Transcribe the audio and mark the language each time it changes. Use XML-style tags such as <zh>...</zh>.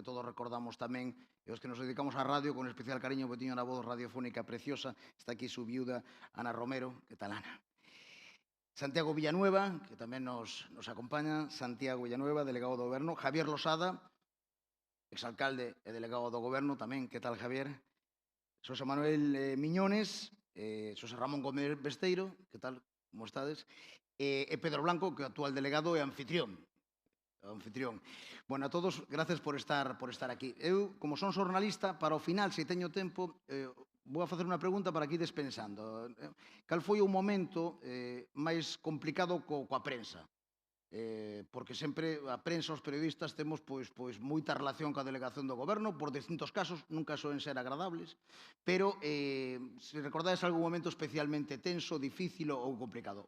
<gl>Que todos recordamos tamén, e os que nos dedicamos á radio con especial cariño, porque tiña unha voz radiofónica preciosa.</gl> <es>Está aquí su viuda, Ana Romero.</es> <gl>Que tal, Ana? Santiago Villanueva, que tamén nos acompaña. Santiago Villanueva, delegado do Goberno. Javier Losada, exalcalde e delegado do Goberno tamén. Que tal, Javier? Xosé Manuel Miñones, Xosé Ramón Gómez Besteiro. Que tal? Como estades? E Pedro Blanco, que é o actual delegado e anfitrión.</gl> <es>Bueno, a todos, gracias por estar aquí.</es> <gl>Eu, como son xornalista, para o final, se teño tempo, vou a facer unha pregunta para que ides pensando. Cal foi o momento máis complicado coa prensa? Porque sempre a prensa, os periodistas, temos moita relación coa delegación do Goberno, por distintos casos, nunca soen ser agradables, pero se recordades algún momento especialmente tenso, difícil ou complicado.</gl>